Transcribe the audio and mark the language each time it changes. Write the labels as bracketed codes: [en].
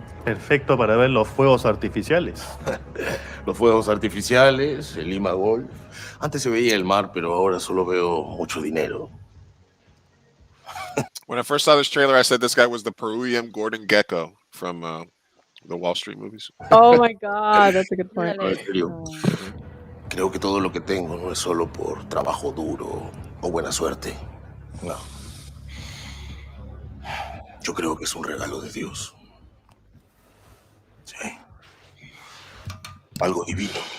[es] Perfecto para ver los fuegos artificiales. Los fuegos artificiales, el Lima Golf. Antes se veía el mar, pero ahora solo veo mucho dinero. [en] When I first saw this trailer, I said this guy was the Peruvian Gordon Gekko from the Wall Street movies. Oh my God, that's a good point. [es] ¿Qué Creo que todo lo que tengo no es solo por trabajo duro o buena suerte. No. Yo creo que es un regalo de Dios. Sí. Algo divino.